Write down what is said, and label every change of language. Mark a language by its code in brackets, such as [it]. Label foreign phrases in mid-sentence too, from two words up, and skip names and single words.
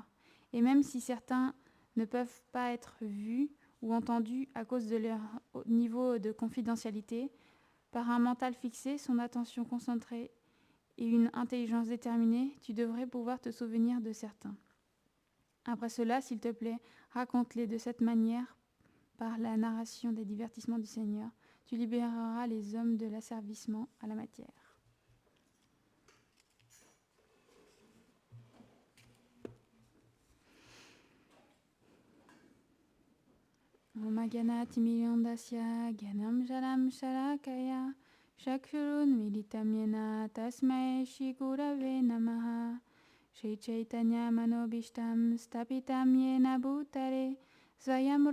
[fr] Et même si certains ne peuvent pas être vus ou entendus à cause de leur niveau de confidentialité, par un mental fixé, son attention concentrée et une intelligence déterminée, tu devrais pouvoir te souvenir de certains. Après cela, s'il te plaît, raconte-les de cette manière, par la narration des divertissements du Seigneur. Tu libéreras les hommes de l'asservissement à la matière. [sa] ॐ अज्ञान तिमिरान्धस्य ज्ञानाञ्जन शलाकया चक्षुरुन्मीलितं येन तस्मै श्री गुरवे नमः श्री चैतन्य मनोऽभीष्टं स्थापितं येन भूतले स्वयं